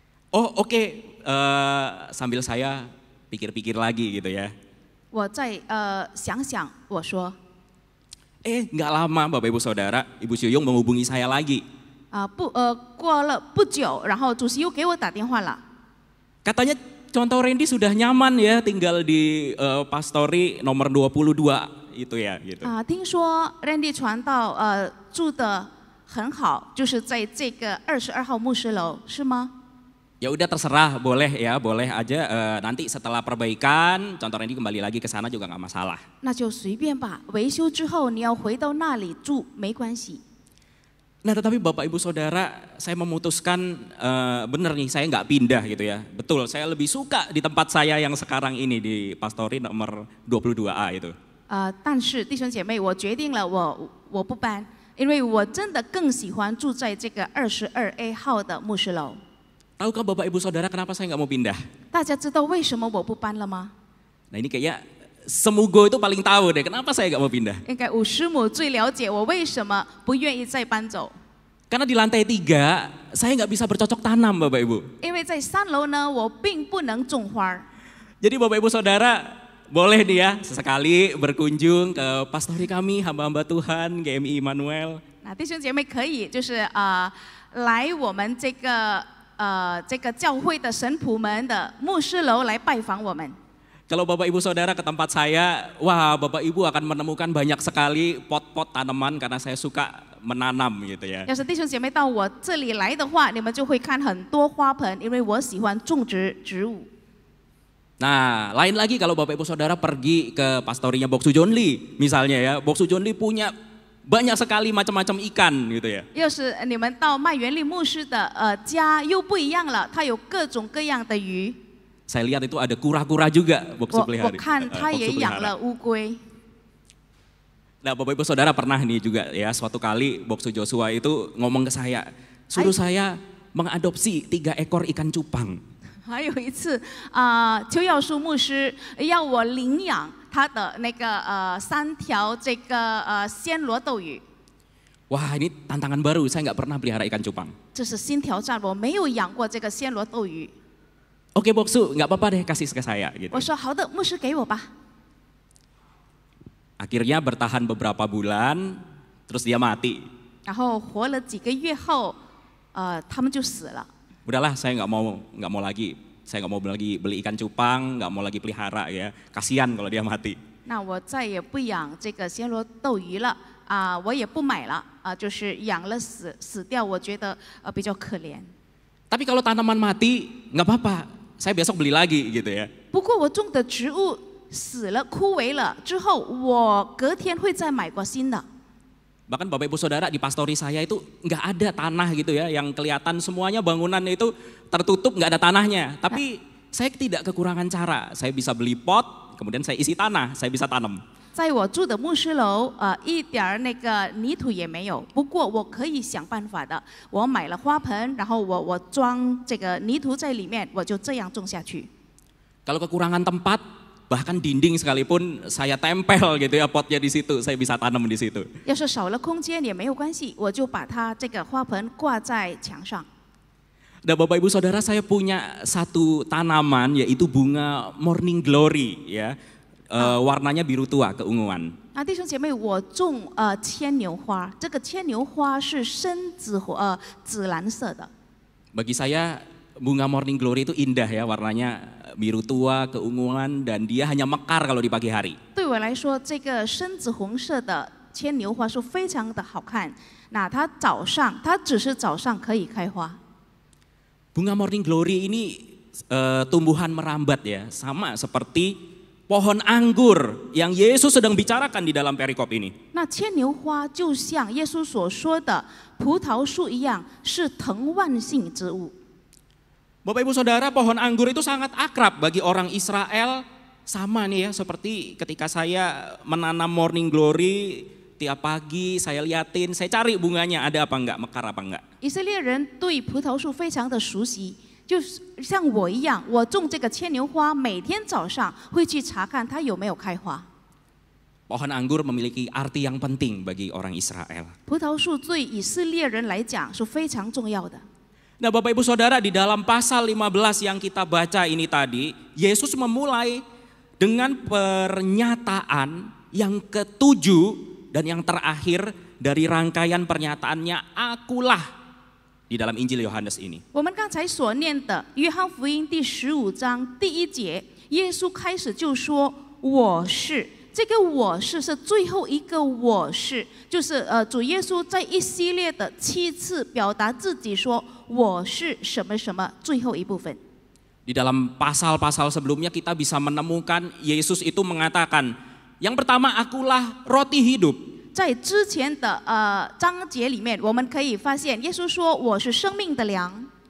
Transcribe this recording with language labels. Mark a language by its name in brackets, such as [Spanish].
[Indonesian] Oh oke, sambil saya pikir-pikir lagi gitu ya. [Chinese] 我再想想，我说， [Indonesian] nggak lama Bapak Ibu Saudara, Ibu Suyung menghubungi saya lagi. [Chinese] 过了不久，然后主席又给我打电话了。 [Indonesian] Katanya contoh Randy sudah nyaman ya tinggal di pastori nomor 22 itu ya gitu. [Chinese] 听说 Randy 传道住得很好，就是在这个22号牧师楼，是吗？ [Indonesian] Ya udah terserah, boleh ya, boleh aja. Nanti setelah perbaikan, contoh Randy kembali lagi ke sana juga nggak masalah. [Chinese] 那就随便吧，维修之后你要回到那里住没关系。 [Indonesian] Nah, tetapi Bapak Ibu Saudara, saya memutuskan bener nih, saya nggak pindah gitu ya. Betul, saya lebih suka di tempat saya yang sekarang ini di pastori nomor 22A itu. [Chinese] 但是弟兄姐妹，我决定了，我不搬，因为我真的更喜欢住在这个22A 号的牧师楼。 [Indonesian] Tahukah Bapak Ibu Saudara kenapa saya nggak mau pindah? [Chinese] 大家知道为什么我不搬了吗？ [Indonesian] Nah ini kayaknya Semugo itu paling tahu deh, kenapa saya nggak mau pindah? [Chinese] 应该五师母最了解我为什么不愿意再搬走。 [Indonesian] Karena di lantai 3 saya nggak bisa bercocok tanam Bapak Ibu. [Chinese] 因为在3楼呢，我并不能种花儿。 [Indonesian] Jadi Bapak Ibu Saudara boleh nih ya sesekali berkunjung ke pastori kami, hamba-hamba Tuhan, GMI Immanuel. [Chinese] 那弟兄姐妹可以就是来我们这个教会的神仆们的牧师楼来拜访我们。 [Indonesian] Kalau Bapak Ibu Saudara ke tempat saya, wah Bapak Ibu akan menemukan banyak sekali pot-pot tanaman karena saya suka menanam gitu ya. [Chinese] 要是弟兄姐妹到我这里来的话，你们就会看很多花盆，因为我喜欢种植植物。 [Indonesian] Nah, lain lagi kalau Bapak Ibu Saudara pergi ke pastorinya Boksu John Lee misalnya ya. Boksu John Lee punya banyak sekali macam-macam ikan gitu ya. [Chinese] 要是你们到麦元利牧师的家又不一样了，他有各种各样的鱼。 [Indonesian] Saya lihat itu ada kura-kura juga Boksu [Chinese] 我 [Indonesian] pelihara. [Chinese] 看他也养了乌龟。 [Indonesian] Nah, Bapak Ibu Saudara pernah nih juga ya, suatu kali Boksu Joshua itu ngomong ke saya, suruh saya mengadopsi 3 ekor ikan cupang. [Chinese] 还有一次邱耀树牧师要我领养他的那个3条这个暹罗斗鱼。 [Indonesian] Wah, ini tantangan baru, saya nggak pernah pelihara ikan cupang. [Chinese] 这是新挑战，我没有养过这个暹罗斗鱼。 [Indonesian] Oke Boksu, nggak apa-apa deh kasih ke saya gitu. [Chinese] 我说好的，牧师给我吧。 [Indonesian] Akhirnya bertahan beberapa bulan, terus dia mati. [Chinese] 然后活了几个月后，他们就死了。 [Indonesian] Udahlah, saya nggak mau lagi. Saya nggak mau lagi beli ikan cupang, nggak mau lagi pelihara ya. Kasihan kalau dia mati. [Chinese] 那我再也不养这个暹罗斗鱼了我也不买了就是养了死掉，我觉得比较可怜。 [Indonesian] Tapi kalau tanaman mati, nggak apa-apa. Saya besok beli lagi gitu ya. [Chinese] 不过我种的植物死了枯萎了之后，我隔天会再买过新的。 [Indonesian] Bahkan Bapak Ibu Saudara di pastori saya itu nggak ada tanah gitu ya, yang kelihatan semuanya bangunan itu tertutup nggak ada tanahnya. Tapi saya tidak kekurangan cara, saya bisa beli pot, kemudian saya isi tanah, saya bisa tanam. [Chinese] 在我住的牧师楼，一点儿那个泥土也没有。不过我可以想办法的，我买了花盆，然后我装这个泥土在里面，我就这样种下去。 [Indonesian] Kalau kekurangan tempat, bahkan dinding sekalipun saya tempel gitu ya potnya di situ, saya bisa tanam di situ. [Chinese] 要是少了空间也没有关系，我就把它这个花盆挂在墙上。 [Indonesian] Dan Bapak Ibu Saudara, saya punya satu tanaman yaitu bunga Morning Glory ya. Warnanya biru tua, keunguan. [Chinese] 弟兄姐妹，我种牵牛花，这个牵牛花是深紫蓝色的。 [Indonesian] Bagi saya bunga Morning Glory itu indah ya, warnanya biru tua, keunguan, dan dia hanya mekar kalau di pagi hari. [Chinese] 对我来说，这个深紫红色的牵牛花是非常的好看。那它只是早上可以开花。 [Indonesian] Bunga Morning Glory ini tumbuhan merambat ya, sama seperti pohon anggur yang Yesus sedang bicarakan di dalam perikop ini. [Chinese] 那牵牛花就像耶稣所说的葡萄树一样，是藤蔓性植物。 [Indonesian] Bapak Ibu Saudara, pohon anggur itu sangat akrab bagi orang Israel, sama nih ya seperti ketika saya menanam Morning Glory, tiap pagi saya liatin, saya cari bunganya ada apa enggak, mekar apa enggak. [Chinese] 以色列人对葡萄树非常的熟悉，就是像我一样，我种这个牵牛花，每天早上会去查看它有没有开花。 [Indonesian] Pohon anggur memiliki arti yang penting bagi orang Israel. [Chinese] 葡萄树对以色列人来讲是非常重要的。 [Indonesian] Nah Bapak Ibu Saudara, di dalam pasal 15 yang kita baca ini tadi, Yesus memulai dengan pernyataan yang ketujuh dan yang terakhir dari rangkaian pernyataannya, akulah di dalam Injil Yohanes ini. [Chinese] 我们刚才所念的约翰福音第15章第1节，耶稣开始就说：“我是。” 这个我是最后一个我是，就是主耶稣在一系列的7次表达自己说我是什么什么，最后一部分。 [Indonesian] Di dalam pasal-pasal sebelumnya kita bisa menemukan Yesus itu mengatakan, yang pertama akulah roti hidup. [Chinese] 在之前的章节里面，我们可以发现耶稣说我是生命的粮，